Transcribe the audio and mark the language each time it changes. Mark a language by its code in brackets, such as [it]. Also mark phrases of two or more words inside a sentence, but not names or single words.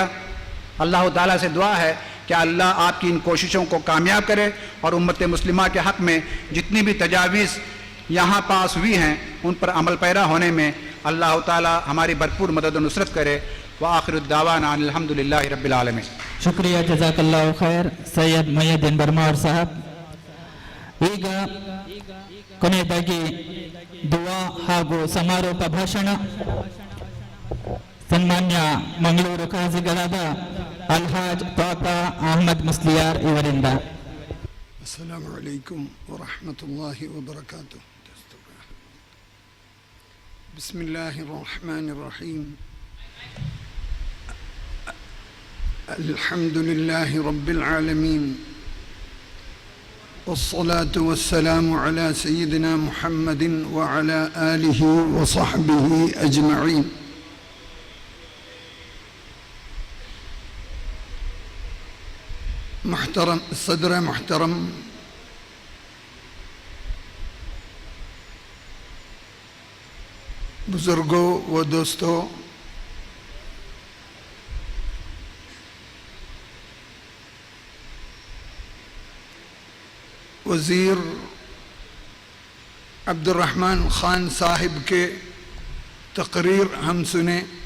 [ur] اللہ تعالیٰ سے دعا ہے کہ اللہ آپ کی ان کوششوں کو کامیاب کرے اور امت مسلمہ کے حق میں جتنی بھی تجاویز یہاں پاس ہوئی ہیں ان پر عمل پیرا ہونے میں اللہ تعالیٰ ہماری بھرپور مدد و نصرت کرے۔ [ar] وآخر الدعوانا الحمدللہ رب العالمین۔ [kn] ಶುಕ್ರಿಯಾ, [ar] جزاك الله خير [kn] ಸೈಯದ್ ಮೊಯ್ಯದ್ದೀನ್ ಬರ್ಮಾರ್ ಸಾಹಬ್. ಈಗ ಕೊನೆಯದಾಗಿ ದುವಾ ಹಾಗೂ ಸಮಾರೋಪ ಭಾಷಣ ಸನ್ಮಾನ್ಯ ಮಂಗಳೂರು ಖಾಜಿಗಳಾದ ಅಲ್ಹಾಜ್ ತಾತಾ ಅಹಮದ್ ಮುಸ್ಲಿಯಾರ್ ಇವರಿಂದ. [ar] السلام عليكم ورحمة الله وبركاته. بسم الله الرحمن الرحيم. الحمدللہ رب العالمین والصلاة والسلام على سیدنا محمد وعلى آلہ وصحبہ اجمعین. [ur] محترم صدر محترم، بزرگوں و دوستوں، وزیر عبد الرحمن خان صاحب کے تقریر ہم سنیں.